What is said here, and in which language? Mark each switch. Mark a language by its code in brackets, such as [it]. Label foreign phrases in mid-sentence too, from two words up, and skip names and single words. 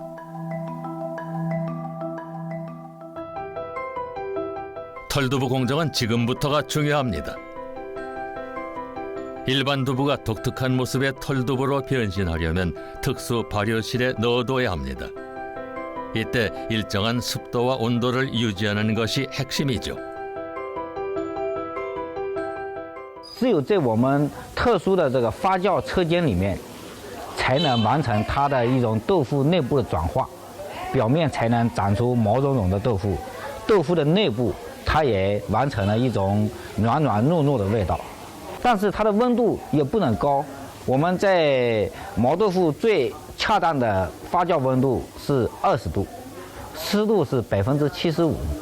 [ko] 털두부 공정은 지금부터가 중요합니다. 일반 두부가 독특한 모습의 털두부로 변신하려면 특수 발효실에 넣어둬야 합니다. 이때 일정한 습도와 온도를 유지하는 것이 핵심이죠. [zh] 只有在我们特殊的这个发酵车间里面，才能完成它的一种豆腐内部的转化，表面才能长出毛茸茸的豆腐，豆腐的内部它也完成了一种软软糯糯的味道。但是它的温度也不能高，我们在毛豆腐最恰当的发酵温度是20度，湿度是75%。